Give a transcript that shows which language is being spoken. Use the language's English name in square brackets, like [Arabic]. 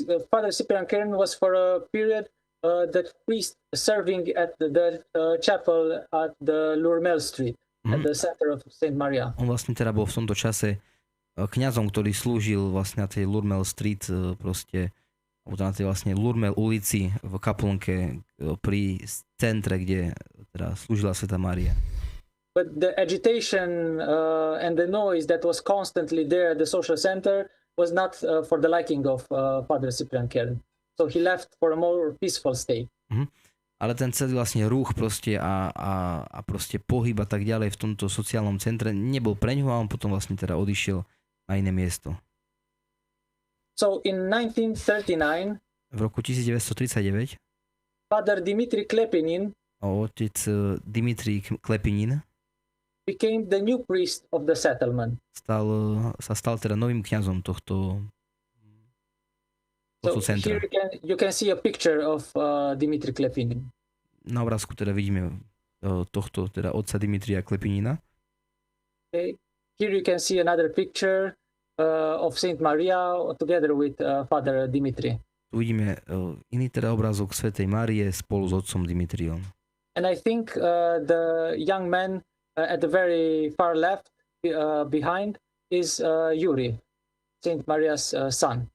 [English] Father Cyprian Kern was for a period the priest serving at the chapel at the Lourmel Street, at the center of Saint Maria. [Slovak] On vlastne teda bol v tomto čase kňazom, ktorý slúžil vlastne na tej Lourmel Street proste alebo na tej vlastne Lurmel ulici v kaplnke pri centre, kde teda slúžila svätá Mária. [English] But the agitation and the noise that was constantly there at the social center was not for the liking of Father Cyprian Kern. So he left for a more peaceful state. [Slovak] Ale ten celý vlastne ruch proste a proste pohyb a tak ďalej v tomto sociálnom centre nebol pre ňoho a on potom vlastne teda odišiel na iné miesto. [English] So in 1939, [Slovak] V roku 1939 [English] Father Dimitri Klepinin [Slovak] otec Dimitri Klepinin [English] became the new priest of the settlement. [Slovak] sa stal teda novým kňazom tohto [English] So [Slovak] centra. [English] here you can see a picture of Dimitri Klepinin. [Slovak] Na obrázku teda vidíme tohto teda otca Dimitra Klepinina. [English] Okay. Here you can see another picture of Saint Maria together with Father Dimitri. [Slovak] Tu vidíme iný teda obrázok svätej Márie spolu s otcom Dimitriom. [English] And I think the young man at the very far left behind is Yuri, Saint Maria's son.